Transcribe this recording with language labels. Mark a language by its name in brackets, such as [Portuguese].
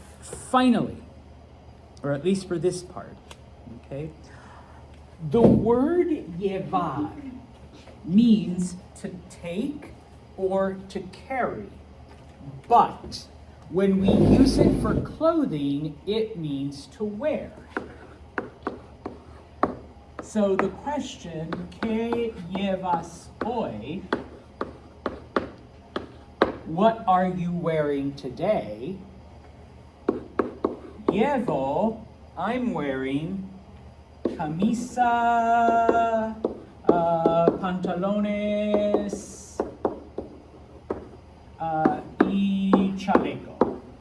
[English] Finally, or at least for this part, okay? The word llevar means to take or to carry. But when we use it for clothing, it means to wear. So the question, [Spanish] ¿qué llevas hoy? [English] What are you wearing today? [Spanish] Llevo, [English] I'm wearing [Spanish] camisa, pantalones, y chaleco.